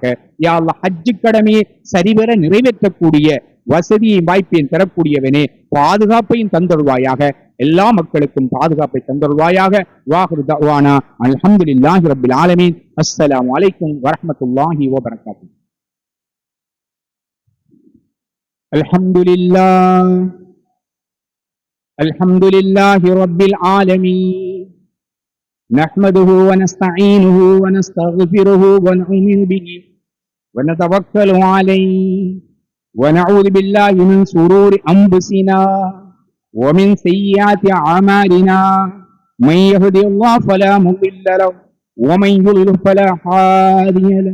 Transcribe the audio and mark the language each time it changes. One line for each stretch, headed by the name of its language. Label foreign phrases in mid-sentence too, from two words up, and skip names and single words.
Tamil: யா அல்லாஹ், ஹஜ்ஜு கடமையை சரிவர நிறைவேற்றக்கூடிய வசதியையும் வாய்ப்பையும் தரக்கூடியவனே, பாதுகாப்பையும் தந்தருள்வாயாக. எல்லா மக்களுக்கும் பாதுகாப்பை தந்தருள்வாயாக.
Arabic: وآخر دعوانا الحمد لله رب العالمين. السلام عليكم ورحمة الله وبركاته. அல்ஹம்துலில்லாஹ் الحمد لله رب العالمين، نحمده ونستعينه ونستغفره ونؤمن به ونتوكل عليه ونعوذ بالله من شرور أنفسنا ومن سيئات أعمالنا، من يهده الله فلا مضل له ومن يضلل فلا هادي له.